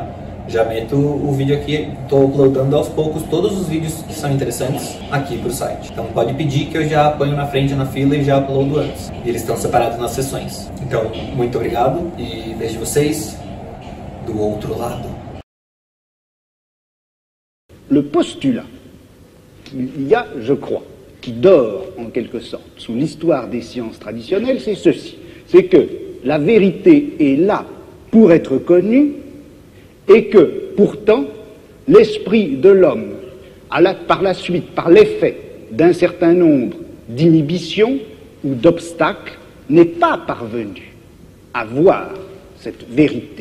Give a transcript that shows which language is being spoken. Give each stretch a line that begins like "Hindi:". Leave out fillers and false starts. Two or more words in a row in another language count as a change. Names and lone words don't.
Portuguese: Já meto o vídeo aqui, estou uploadando aos poucos todos os vídeos que são interessantes aqui pro site. Então pode pedir que eu já ponho na frente na fila e já uploado antes. E eles estão separados nas sessões. Então, muito obrigado e vejo vocês do outro lado.
French: Le postulat qu'il y a, je crois, qui dort en quelque sorte sous l'histoire des sciences traditionnelles, c'est ceci. C'est que la vérité est là pour être connue et que, pourtant, l'esprit de l'homme, par la suite, par l'effet d'un certain nombre d'inhibitions ou d'obstacles, n'est pas parvenu à voir cette vérité.